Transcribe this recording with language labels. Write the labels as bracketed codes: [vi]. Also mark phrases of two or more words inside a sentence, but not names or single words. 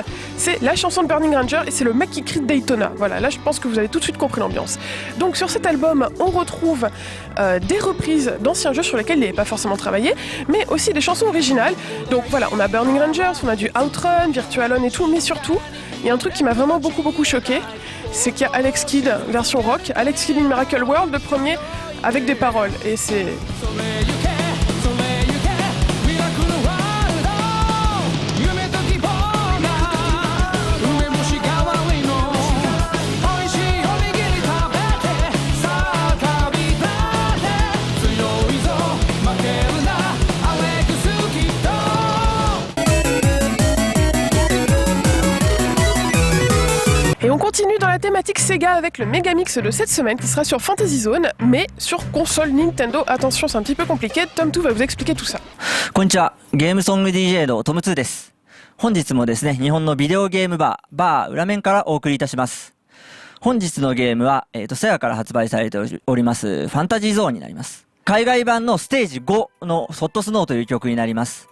[fr] C'est la chanson de Burning Ranger et c'est le mec qui crie Daytona. Voilà, là je pense que vous avez tout de suite compris l'ambiance. Donc sur cet album, on retrouve des reprises d'anciens jeux sur lesquels il n'avait pas forcément travaillé, mais aussi des chansons originales. Donc voilà, on a Burning Rangers, on a du Outrun, Virtual On et tout, mais surtout, il y a un truc qui m'a vraiment beaucoup choqué, c'est qu'il y a Alex Kidd version rock, Alex Kidd in Miracle World, le premier, avec des paroles. Et c'est... Et on continue dans la thématique Sega avec le Megamix de cette semaine qui sera sur Fantasy Zone, mais sur console Nintendo. Attention, c'est un petit peu compliqué. Tom2 va vous expliquer tout ça. [ja] こんにちは、ゲームソング DJ のトム2です。本日もですね、日本のビデオゲームバー裏面からお送りいたします。本日のゲームは、セガから発売されております、ファンタジーゾーンになります。海外版のステージ5のソットスノーという曲になります。